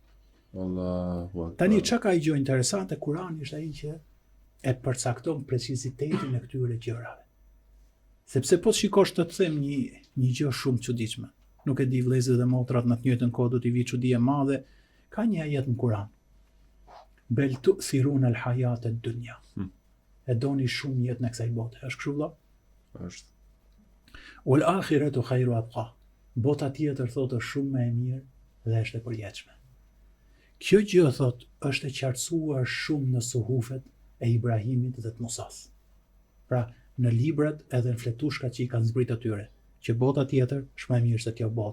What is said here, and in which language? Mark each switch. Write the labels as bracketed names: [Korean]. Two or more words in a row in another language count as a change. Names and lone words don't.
[Arabic] الله أكبر. [Albanian] Tani çka ka gjë interesante Kurani është ai që e përcakton precizitetin e këtyre gjërave. Sepse po shikosh të them një gjë shumë të çuditshme. Nuk e di vëllezër dhe motrat, në të njëjtën kohë do t'i vi çudi e madhe. Ka një ajet në Kur'an. [Arabic] بل تؤثرون الحياة الدنيا. [Albanian] E doni shumë jetën e kësaj bote. Është kështu vëlla? Është. [Arabic] والآخرة خير وأبقى. [Albanian] Bota tjetër thotë është shumë më e mirë dhe është e përjetshme. Kjo gjë thotë është e qartësuar shumë në suhufet e Ibrahimit dhe të Musas. Pra, në librat edhe në fletushkat që i kanë zbrit atyre, që bota tjetër është më e mirë se kjo botë.